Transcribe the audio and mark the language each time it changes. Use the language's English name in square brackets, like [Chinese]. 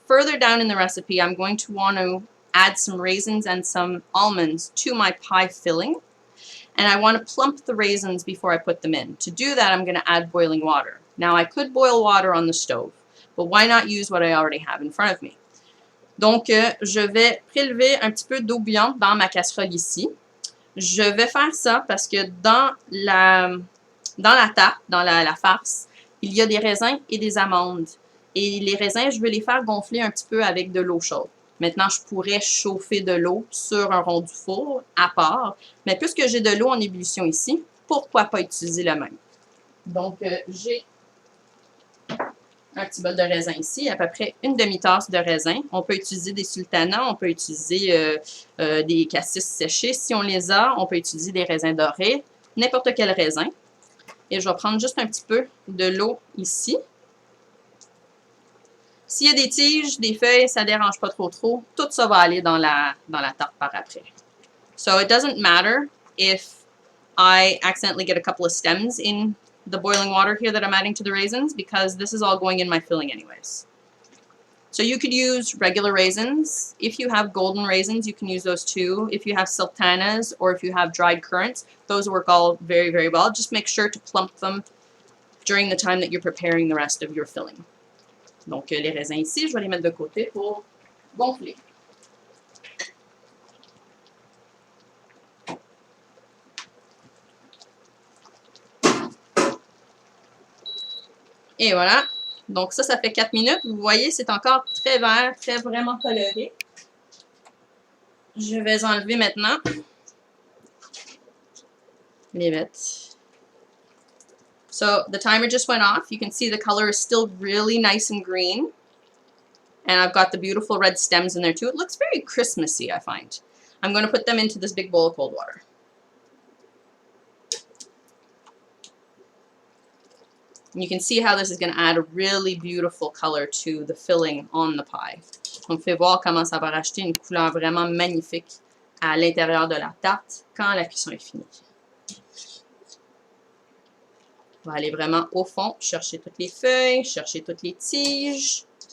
[English] further down in the recipe, I'm going to want to add some raisins and some almonds to my pie filling. And I want to plump the raisins before I put them in. To do that, I'm going to add boiling water. Now, I could boil water on the stove, but why not use what I already have in front of me? [French] Donc, je vais prélever un petit peu d'eau bouillante dans ma casserole ici. Je vais faire ça parce que dans la tarte, dans la farce, il y a des raisins et des amandes. Et les raisins, je veux les faire gonfler un petit peu avec de l'eau chaude. Maintenant, je pourrais chauffer de l'eau sur un rond du four à part. Mais puisque j'ai de l'eau en ébullition ici, pourquoi pas utiliser le même? Donc, j'ai un petit bol de raisin ici, à peu près une demi-tasse de raisin. On peut utiliser des sultanas, on peut utiliser des cassis séchés si on les a. On peut utiliser des raisins dorés, n'importe quel raisin. Et je vais prendre juste un petit peu de l'eau ici. S'il y a des tiges, des feuilles, ça ne dérange pas trop. Tout ça va aller dans la tarte par après. [English] So it doesn't matter if I accidentally get a couple of stems in the boiling water here that I'm adding to the raisins because this is all going in my filling anyways. So you could use regular raisins. If you have golden raisins, you can use those too. If you have sultanas or if you have dried currants, those work all very, very well. Just make sure to plump them during the time that you're preparing the rest of your filling. [French] Donc, les raisins ici, je vais les mettre de côté pour gonfler. Et voilà. Donc, ça fait 4 minutes. Vous voyez, c'est encore très vert, très vraiment coloré. Je vais enlever maintenant les bêtes. [English] So the timer just went off. You can see the color is still really nice and green. And I've got the beautiful red stems in there too. It looks very Christmassy, I find. I'm going to put them into this big bowl of cold water. And you can see how this is going to add a really beautiful color to the filling on the pie. [French] On peut voir comment ça va rajouter une couleur vraiment magnifique à l'intérieur de la tarte quand la cuisson est finie. On va aller vraiment au fond, chercher toutes les feuilles, chercher toutes les tiges.